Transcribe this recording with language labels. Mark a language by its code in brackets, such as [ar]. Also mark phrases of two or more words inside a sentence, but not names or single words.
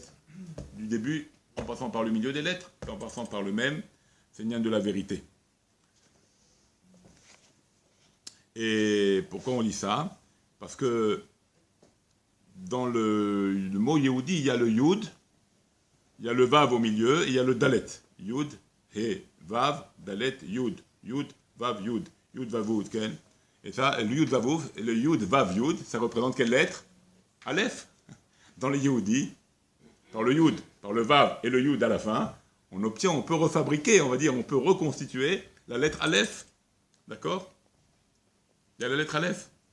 [fr] Du début, en passant par le milieu des lettres, en passant par le même, c'est le lien de la vérité. Et pourquoi on lit ça? Parce que dans le mot Yehudi, il y a le Yud, il y a le Vav au milieu, et il y a le Dalet. [he] יוד, הא, ואו, דלת, יוד. יוד, ואו, יוד. יוד, ואו, יוד, כן. [fr] Et ça, le [he] יוד, ואו, [fr] et le [he] יוד, ואו, יוד, [fr] ça représente quelle lettre? Aleph. Dans le Yehudi, par le Yud, par le Vav et le Yud à la fin, on peut refabriquer, on va dire, on peut reconstituer la lettre Aleph. D'accord? Il y a la lettre Aleph.